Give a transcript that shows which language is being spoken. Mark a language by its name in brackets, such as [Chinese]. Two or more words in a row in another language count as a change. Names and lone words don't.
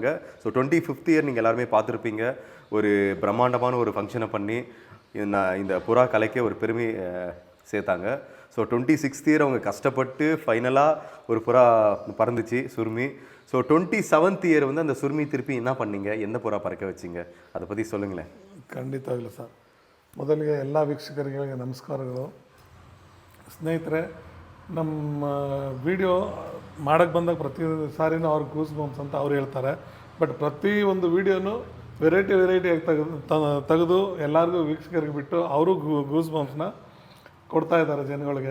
[Tamil] ஸோ 25th இயர் நீங்கள் எல்லாருமே பார்த்துருப்பீங்க. ஒரு பிரம்மாண்டமான ஒரு ஃபங்க்ஷனை பண்ணி இந்த புறா கலைக்கே ஒரு பெருமை சேர்த்தாங்க. ஸோ 26th இயர் அவங்க கஷ்டப்பட்டு ஃபைனலாக ஒரு புறா பறந்துச்சு, சுருமி. ஸோ 27th இயர் அந்த சுருமி திருப்பி என்ன பண்ணீங்க, எந்த புறா பறக்க வச்சிங்க, அதை ಪತ್ತಿ சொல்லுங்களேன். [Kannada] ಖಂಡಿತವಾಗಲೂ ಸರ್. ಮೊದಲಿಗೆ ಎಲ್ಲ ವೀಕ್ಷಕರಿಗೆ ನಮಸ್ಕಾರಗಳು. ಸ್ನೇಹಿತರೆ, ನಮ್ಮ ವಿಡಿಯೋ ಮಾಡೋಕ್ಕೆ ಬಂದಾಗ ಪ್ರತಿ ಸಾರಿನೂ ಅವ್ರಿಗೆ [English] goose bumps [Kannada] ಅಂತ ಅವ್ರು ಹೇಳ್ತಾರೆ. ಬಟ್ ಪ್ರತಿ ಒಂದು ವೀಡಿಯೋನು ವೆರೈಟಿಯಾಗಿ ತೆಗೆದು ಎಲ್ಲರಿಗೂ ವೀಕ್ಷಕರಿಗೆ ಬಿಟ್ಟು ಅವರು [English] goose bumpsನ [Kannada] ಕೊಡ್ತಾ ಇದ್ದಾರೆ ಜನಗಳಿಗೆ.